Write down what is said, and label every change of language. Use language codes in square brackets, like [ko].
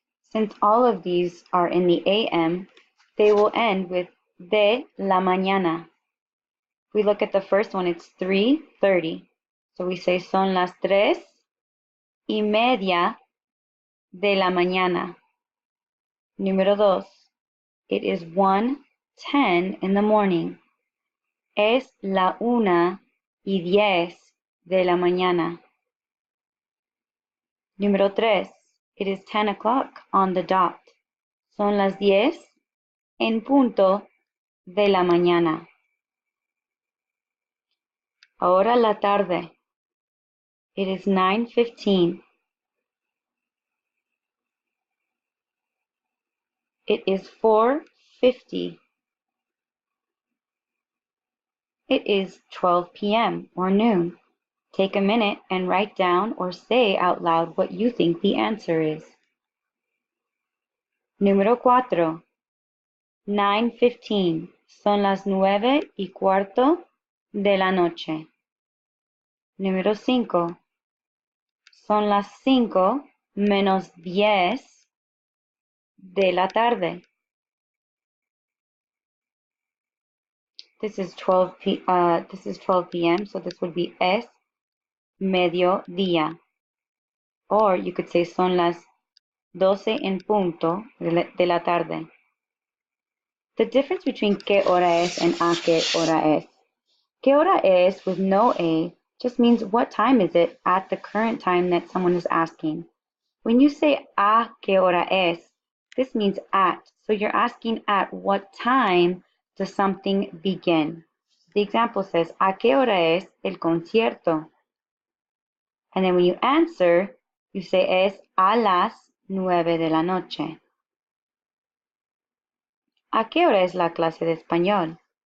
[en] Since all of these are in the AM, they will end with [es] de la mañana. [en] If we look at the first one, it's 3:30. So we say [es] son las 3:30 de la mañana. [en] Número 2, it is 1:10 in the morning. [es] Es la 1:10 de la mañana. [en] Número 3, it is 10 o'clock on the dot. [es] Son las 10 en punto de la mañana. Ahora la tarde. [en] It is 9:15. It is 4:50. It is 12 p.m. or noon. Take a minute and write down or say out loud what you think the answer is. [es] Número 4. 9:15. Son las 9:15 de la noche. Número 5. Son las 5:10 de la tarde. [en] This is 12 p.m., so this would be [es] es mediodía. [en] Or you could say [es] son las 12 en punto de la tarde. [en] The difference between [es] qué hora es [en] and [es] a qué hora es. ¿Qué hora es [en] with no a just means what time is it at the current time that someone is asking. When you say [es] a qué hora es, [en] this means at. So you're asking at what time does something begin. The example says, [es] ¿a qué hora es el concierto? [en] And then when you answer, you say [es] es a las 9 de la noche. ¿A qué hora es la clase de español?